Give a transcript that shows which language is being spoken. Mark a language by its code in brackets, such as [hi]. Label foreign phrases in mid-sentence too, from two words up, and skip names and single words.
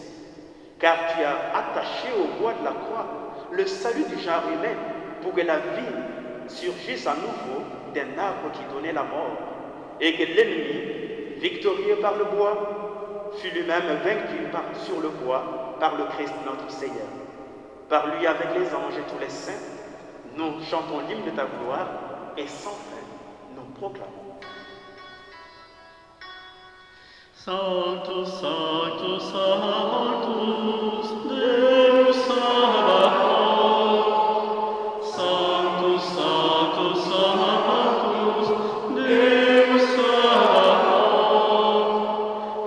[fr] Car tu as attaché au bois de la croix le salut du genre humain pour que la vie surgisse à nouveau d'un arbre qui donnait la mort. et que l'ennemi, victorieux par le bois, fut lui-même vaincu sur le bois par le Christ notre Seigneur. Par lui, avec les anges et tous les saints, nous chantons l'hymne de ta gloire et sans fin, nous proclamons. [la] Sanctus, Sanctus, Sanctus, Deus Sabaoth. Sanctus, Sanctus, Sanctus, Deus Sabaoth.